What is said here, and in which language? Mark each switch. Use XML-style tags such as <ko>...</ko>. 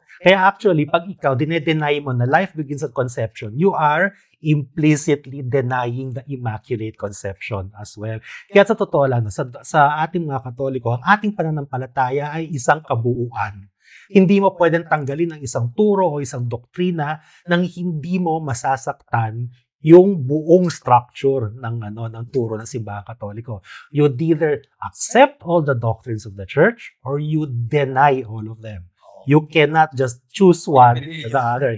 <tl>Kaya actually, pag ikaw dinedeny mo na</tl> <en>life begins at conception, you are implicitly denying the Immaculate Conception as well.</en> <tl>Kaya sa totoo lang, sa ating mga Katoliko, ang ating pananampalataya ay isang kabuuan. Hindi mo pwedeng tanggalin ang isang turo o isang doktrina nang hindi mo masasaktan yung buong structure ng turo ng simbahan Katoliko.</tl> <en>You either accept all the doctrines of the Church or you deny all of them. You cannot just choose one or the other.</en>